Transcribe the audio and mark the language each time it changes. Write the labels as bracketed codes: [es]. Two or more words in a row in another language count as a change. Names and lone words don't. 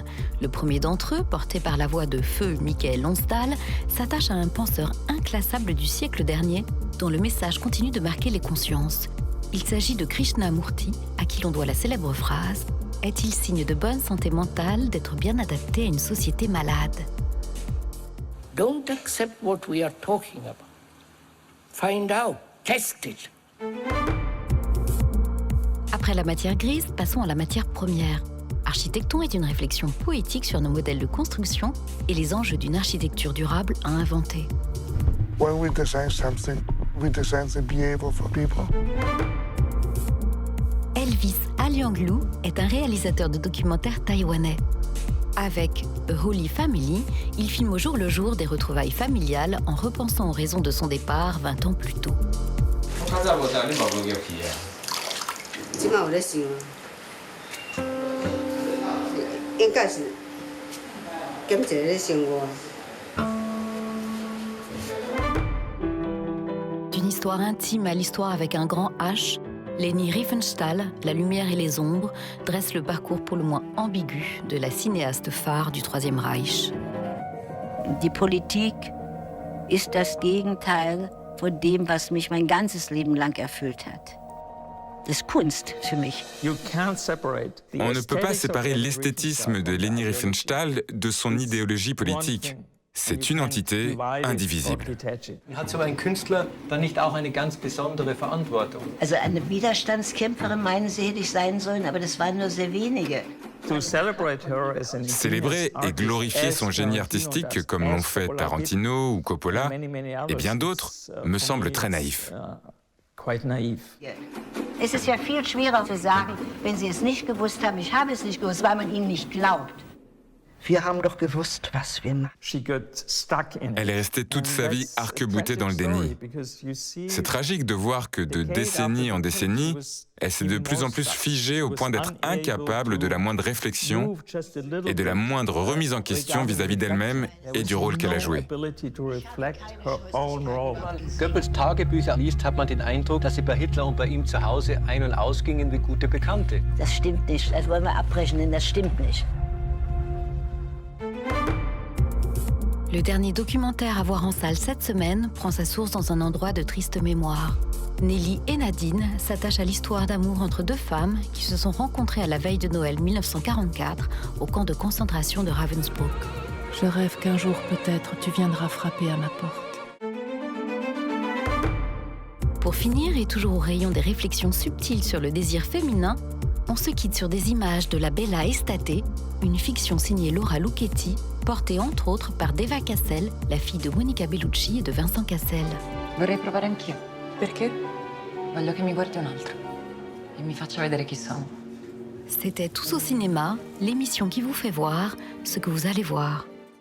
[fr] Le premier d'entre eux, porté par la voix de feu Michael Lonsdal, s'attache à un penseur inclassable du siècle dernier, dont le message continue de marquer les consciences. Il s'agit de Krishnamurti, à qui l'on doit la célèbre phrase « Est-il signe de bonne santé mentale d'être bien adapté à une société malade ?» [en] Don't accept what we are talking about. Find out, test it. [fr] Après la matière grise, passons à la matière première. Architecton est une réflexion poétique sur nos modèles de construction et les enjeux d'une architecture durable à inventer. [en] When we design something, we design the behavior for people. [fr] Elvis Alianglu est un réalisateur de documentaires taïwanais. Avec A Holy Family, il filme au jour le jour des retrouvailles familiales en repensant aux raisons de son départ 20 ans plus tôt. D'une histoire intime à l'histoire avec un grand H, Leni Riefenstahl, La lumière et les ombres, dresse le parcours pour le moins ambigu de la cinéaste phare du Troisième Reich. [de] Die Politik ist das Gegenteil von dem, was mich mein ganzes Leben lang erfüllt hat. Das ist Kunst für mich. [fr] On ne peut pas séparer l'esthétisme de Leni Riefenstahl de son idéologie politique. C'est une entité indivisible. [de] Hat so ein Künstler dann nicht auch eine ganz besondere Verantwortung? Also eine Widerstandskämpferin meinen Sie, hätte ich sein sollen, aber das waren nur sehr wenige. [fr] Célébrer et glorifier son génie artistique comme l'ont fait Tarantino ou Coppola et bien d'autres me semble très naïf. [de] Es ist ja viel schwerer zu sagen, wenn Sie es nicht gewusst haben, ich habe es nicht gewusst, weil man Ihnen nicht glaubt. Wir haben doch gewusst, was wir machen. [fr] Elle est restée toute sa vie arc-boutée dans le déni. C'est tragique de voir que de décennie en décennie, elle s'est de plus en plus figée au point d'être incapable de la moindre réflexion et de la moindre remise en question vis-à-vis d'elle-même et du rôle qu'elle a joué. [de] Goebbels Tagebücher liest, hat man den Eindruck, dass sie bei Hitler und bei ihm zu Hause ein- und ausgingen wie gute Bekannte. Das stimmt nicht. Das wollen wir abbrechen, denn das stimmt nicht. [fr] Le dernier documentaire à voir en salle cette semaine prend sa source dans un endroit de triste mémoire. Nelly et Nadine s'attachent à l'histoire d'amour entre deux femmes qui se sont rencontrées à la veille de Noël 1944 au camp de concentration de Ravensbrück. Je rêve qu'un jour, peut-être, tu viendras frapper à ma porte. Pour finir, et toujours au rayon des réflexions subtiles sur le désir féminin, on se quitte sur des images de la Bella Estate, une fiction signée Laura Lucchetti, portée entre autres par Deva Cassel, la fille de Monica Bellucci et de Vincent Cassel. [it] Vorrei provare anch'io. Perché? Voglio che mi guardi un altro e mi faccia vedere chi sono. [fr] C'était Tous au cinéma, l'émission qui vous fait voir ce que vous allez voir.